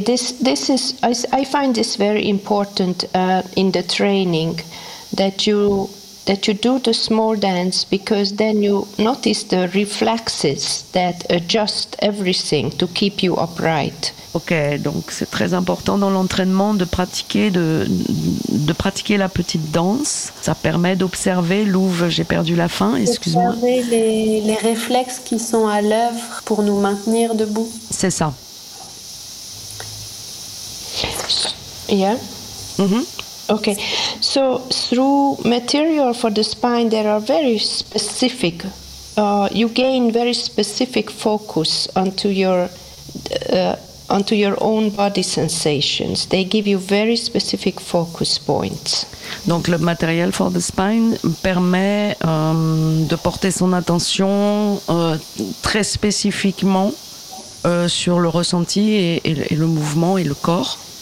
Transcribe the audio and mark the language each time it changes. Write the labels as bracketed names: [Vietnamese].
[English] This is I find this very important in the training that you do the small dance because then you notice the reflexes that adjust everything to keep you upright. [French] Ok, donc c'est très important dans l'entraînement de pratiquer la petite danse. Ça permet d'observer, Louve, j'ai perdu la fin, excuse-moi. D'observer les réflexes qui sont à l'œuvre pour nous maintenir debout. C'est ça. [English] Yeah. Mm-hmm. Ok, so through material for the spine, there are very specific, you gain very specific focus onto your... onto your own body sensations. They give you very specific focus points. [French] Donc le material for the spine permet de porter son attention très spécifiquement sur le ressenti et le mouvement et le corps.